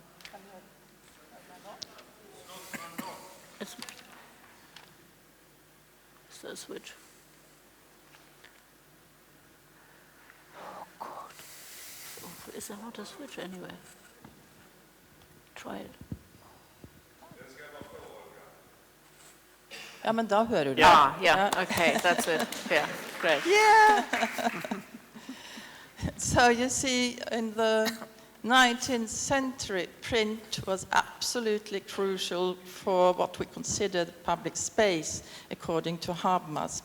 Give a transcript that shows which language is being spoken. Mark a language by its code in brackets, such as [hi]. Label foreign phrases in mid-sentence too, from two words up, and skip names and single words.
[en] Can you hear the man? It's the switch. Oh God. Oh, is there not a switch anywhere? Try it. [no] Ja, men da hører du. [en] Yeah, okay, that's it. Yeah, great. Yeah! So you see, in the 19th century, print was absolutely crucial for what we consider the public space, according to Habermas.